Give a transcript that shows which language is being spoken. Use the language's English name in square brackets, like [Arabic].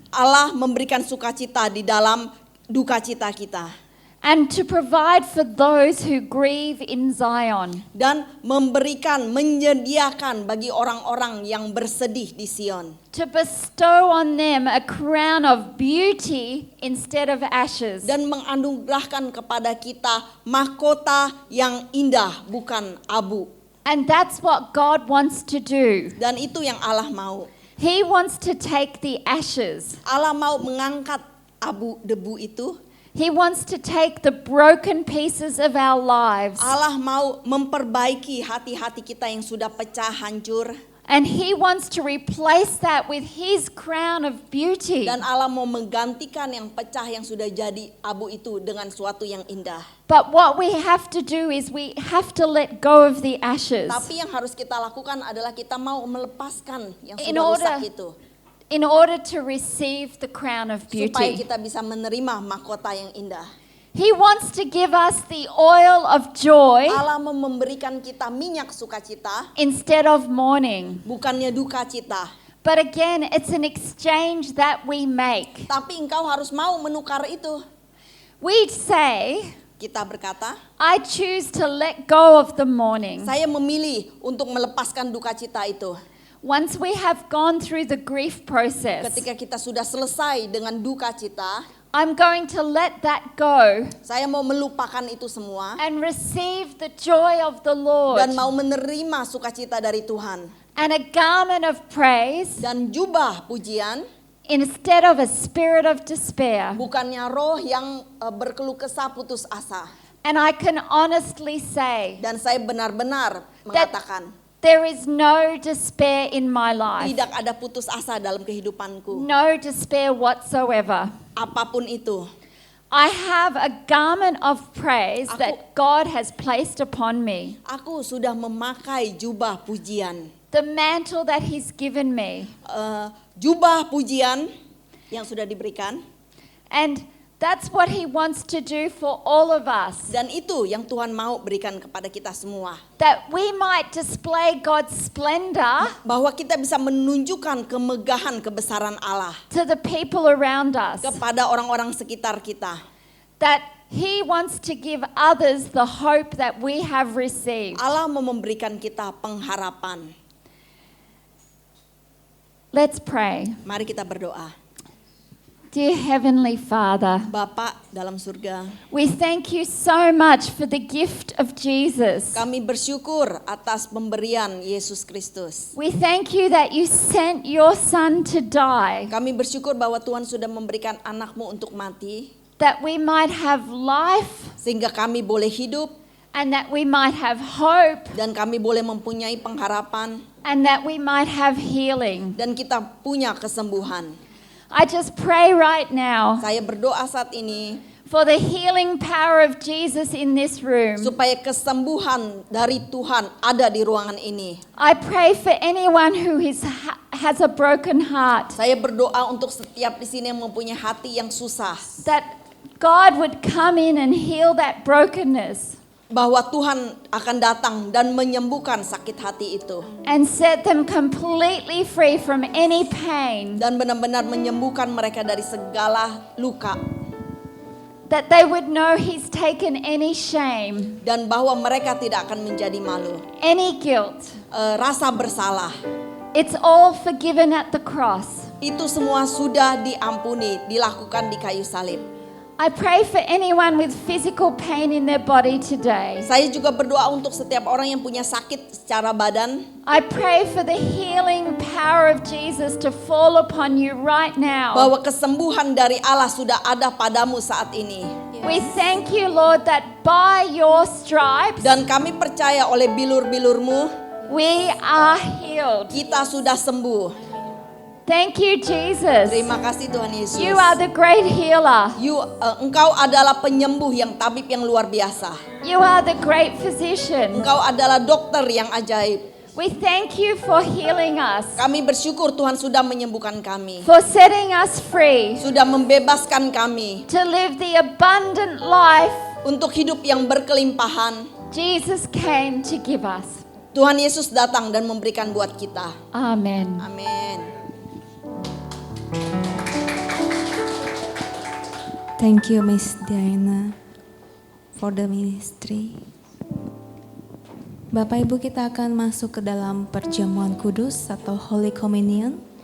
[Indonesian] Allah memberikan sukacita di dalam duka cita kita. [English] And to provide for those who grieve in Zion. [Indonesian] Dan memberikan, menyediakan bagi orang-orang yang bersedih di Sion. [English] To bestow on them a crown of beauty instead of ashes. [Indonesian] Dan menganugerahkan kepada kita mahkota yang indah, bukan abu. [English] And that's what God wants to do. [Indonesian] Dan itu yang Allah mau. [English] He wants to take the ashes. [Indonesian] Allah mau mengangkat abu debu itu. [English] He wants to take the broken pieces of our lives. [Indonesian] Allah mau memperbaiki hati-hati kita yang sudah pecah, hancur. [English] And He wants to replace that with His crown of beauty. [Indonesian] Dan Allah mau menggantikan yang pecah yang sudah jadi abu itu dengan suatu yang indah. [English] But what we have to do is we have to let go of the ashes [Indonesian] Tapi yang harus kita lakukan adalah kita mau melepaskan yang [English] In [Indonesian] sudah rusak [English] order [Indonesian] itu. [English] in order to receive the crown of [Indonesian] Supaya [English] beauty. [Indonesian] kita bisa menerima mahkota yang indah. [English] He wants to give us the oil of joy [Indonesian] Allah mau memberikan kita minyak sukacita, [English] instead of mourning. [Indonesian] bukannya duka cita. [English] But again, it's an exchange that we make. [Indonesian] Tapi engkau harus mau menukar itu. [English] We say, [Indonesian] Kita berkata, [English] I choose to let go of the mourning. [Indonesian] saya memilih untuk melepaskan duka cita itu. [English] Once we have gone through the grief process, [Indonesian] Ketika kita sudah selesai dengan duka cita, [English] I'm going to let that go [Indonesian] Saya mau melupakan itu semua [English] and receive the joy of the Lord [Indonesian] dan mau menerima sukacita dari Tuhan. [English] and a garment of praise [Indonesian] Dan jubah pujian, [English] instead of a spirit of despair. [Indonesian] bukannya roh yang berkeluh kesah putus asa. [English] And I can honestly say [Indonesian] Dan saya benar-benar mengatakan, [English] there is no despair in my life. [Indonesian] tidak ada putus asa dalam kehidupanku. [English] No despair whatsoever. [Indonesian] Apapun itu. [English] I have a garment of praise [Indonesian] Aku- [English] that God has placed upon me. [Indonesian] Aku sudah memakai jubah pujian. [English] The mantle that He's given me. [Indonesian] Jubah pujian yang sudah diberikan. [English] And that's what He wants to do for all of us. [Indonesian] Dan itu yang Tuhan mau berikan kepada kita semua. [English] That we might display God's splendor [Indonesian] Bahwa kita bisa menunjukkan kemegahan kebesaran Allah [English] to the people around us. [Indonesian] kepada orang-orang sekitar kita. [English] That He wants to give others the hope that we have received. [Indonesian] Allah mau memberikan kita pengharapan. [English] Let's pray. [Indonesian] Mari kita berdoa. [English] Dear Heavenly Father, [Indonesian] Bapa dalam surga, [English] we thank you so much for the gift of Jesus. [Indonesian] kami bersyukur atas pemberian Yesus Kristus. [English] We thank you that you sent your Son to die, [Indonesian] Kami bersyukur bahwa Tuhan sudah memberikan anakmu untuk mati, [English] that we might have life [Indonesian] sehingga kami boleh hidup, [English] and that we might have hope [Indonesian] dan kami boleh mempunyai pengharapan, [English] and that we might have healing. [Indonesian] dan kita punya kesembuhan. [English] I just pray right now [Indonesian] Saya berdoa saat ini, [English] for the healing power of Jesus in this room. [Indonesian] supaya kesembuhan dari Tuhan ada di ruangan ini. [English] I pray for anyone who has a broken heart, [Indonesian] Saya berdoa untuk setiap di sini yang mempunyai hati yang susah, [English] that God would come in and heal that brokenness [Indonesian] bahwa Tuhan akan datang dan menyembuhkan sakit hati itu, [English] and set them completely free from any pain, [Indonesian] dan benar-benar menyembuhkan mereka dari segala luka, [English] that they would know He's taken any shame, [Indonesian] dan bahwa mereka tidak akan menjadi malu, [English] any guilt. [Indonesian] rasa bersalah. [English] It's all forgiven at the cross. [Indonesian] Itu semua sudah diampuni, dilakukan di kayu salib. [English] I pray for anyone with physical pain in their body today. [Indonesian] Saya juga berdoa untuk setiap orang yang punya sakit secara badan. [English] I pray for the healing power of Jesus to fall upon you right now. [Indonesian] Bahwa kesembuhan dari Allah sudah ada padamu saat ini. [English] We thank you, Lord, that by your stripes [Indonesian] Dan kami percaya oleh bilur-bilurmu, [English] we are healed. [Indonesian] kita sudah sembuh. [English] Thank you, Jesus. [Indonesian] Terima kasih Tuhan Yesus. [English] You are the great healer. [Indonesian] Engkau adalah penyembuh yang tabib yang luar biasa. [English] You are the great physician. [Indonesian] Engkau adalah dokter yang ajaib. [English] We thank you for healing us, [Indonesian] Kami bersyukur Tuhan sudah menyembuhkan kami. [English] for setting us free [Indonesian] Sudah membebaskan kami [English] to live the abundant life [Indonesian] untuk hidup yang berkelimpahan. [English] Jesus came to give us. [Indonesian] Tuhan Yesus datang dan memberikan buat kita. [English] Amen. [Indonesian] Amin. [English] Thank you Miss Diana for the ministry. [Indonesian] Bapak Ibu, kita akan masuk ke dalam perjamuan kudus atau [English] Holy Communion.